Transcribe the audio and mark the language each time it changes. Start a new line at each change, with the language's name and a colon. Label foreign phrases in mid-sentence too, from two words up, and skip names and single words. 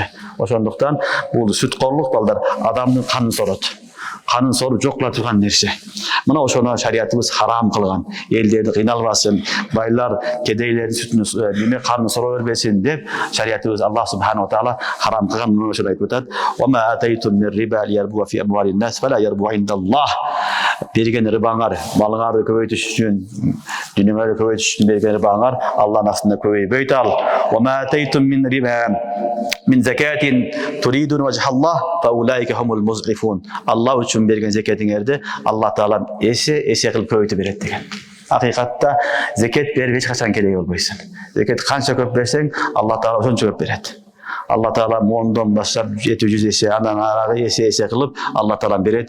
Kyrgyz: Ошондуктан бул сүткорлук балдар адамдын канын сорот. Канын соруп жокла турган нерсе. Мына ошону шариятыбыз харам кылган. Элдерди кыйналбасын, байлар кедейлердин сүтүн неме канын сора бербесин деп шариятыбыз
Arabic: الله سبحانه وتعالى
Kyrgyz: харам кылган. Мына ошону айтып атат:
Arabic: "وما آتيتم من ربا ليربو في أموال الناس فلا يربو عند الله".
Kyrgyz: Берген рыбаңар, малыңарды көбөйтүш үчүн, дүйнөңөрдү көбөйтүш үчүн берген рыбаңар Алланын астында көбөйбөйт ал.
Arabic: "وما آتيتم من ربا من زكاة تريدون وجه الله فأولئك هم المضعفون".
Kyrgyz: Алла үчүн берген закатыңарды Алла таала эсе кылып көбөйтүп берет деген. Акыйкатта закат берип эч качан кереги болбойсуң. Закат канча көп берсең, Алла таала ошончо көп берет. Алла таала мондон баштап 700 эсе, андан арагы эсе кылып Алла таала берет.